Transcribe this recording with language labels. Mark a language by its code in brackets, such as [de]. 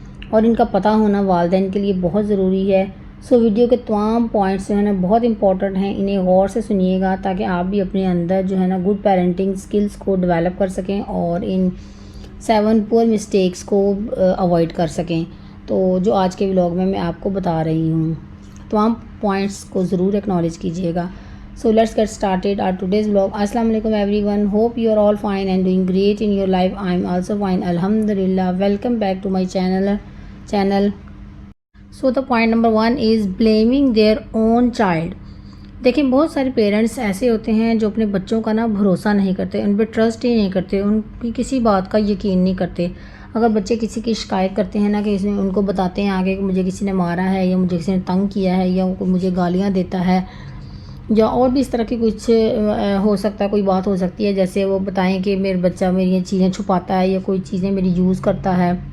[ur] اور ان کا پتہ ہونا والدین کے لیے بہت ضروری ہے۔ ویڈیو کے تمام پوائنٹس جو ہے نا بہت امپورٹنٹ ہیں، انہیں غور سے سنیے گا تاکہ آپ بھی اپنے اندر جو ہے نا گڈ پیرنٹنگ سکلز کو ڈیولپ کر سکیں اور ان 7 پور مسٹیکس کو اوائڈ کر سکیں۔ تو جو آج کے ولاگ میں آپ کو بتا رہی ہوں، تمام پوائنٹس کو ضرور ایکنالج کیجیے گا۔ [en] So let's get started our today's vlog. Assalamu alaikum everyone. Hope you are all fine and doing great in your life. I am also fine, alhamdulillah. Welcome back to my channel. So the point number 1 is blaming their own child. [ur] دیکھیں بہت سارے parents ایسے ہوتے ہیں جو اپنے بچوں کا نا بھروسہ نہیں کرتے، ان پہ ٹرسٹ ہی نہیں کرتے، ان کی کسی بات کا یقین نہیں کرتے۔ اگر بچے کسی کی شکایت کرتے ہیں نا کہ ان کو بتاتے ہیں آگے کہ مجھے کسی نے مارا ہے یا مجھے کسی نے تنگ کیا ہے یا مجھے گالیاں دیتا ہے یا اور بھی اس طرح کی کچھ ہو سکتا ہے، کوئی بات ہو سکتی ہے، جیسے وہ بتائیں کہ میرا بچہ میری چیزیں چھپاتا ہے یا کوئی چیزیں میری یوز کرتا ہے،